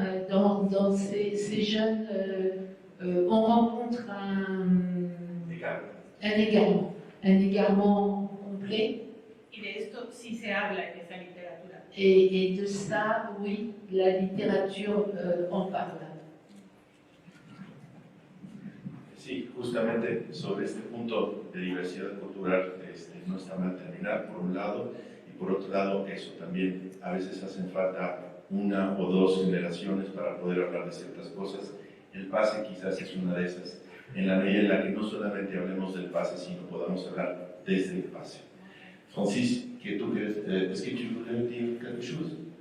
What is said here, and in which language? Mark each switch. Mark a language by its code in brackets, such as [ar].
[fr] Dans ces jeunes, on rencontre un égarement complet. [es] Y de esto sí se habla en esa literatura. [fr] Et de ça, oui, la littérature en parle. [es] Sí, justamente sobre este punto de diversidad cultural no está mal terminar, por un lado, y por otro lado, eso también, a veces hacen falta una o dos generaciones para poder hablar de ciertas cosas. El pase quizás es una de esas, en la medida en la que no solamente hablemos del pase, sino podamos hablar desde el pase. [fr] Francis, est-ce que tu voulais dire quelque chose?